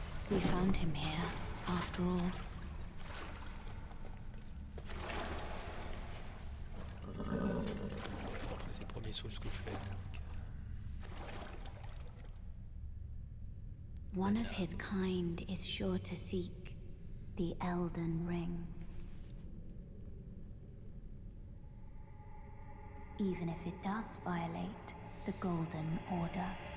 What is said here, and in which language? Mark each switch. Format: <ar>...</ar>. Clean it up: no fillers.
<en>We found him here, after all.</en> <fr>Après c'est le premier saut ce que je fais. Donc...</fr> <en>One of his kind is sure to seek the Elden Ring. Even if it does violate the Golden Order.</en>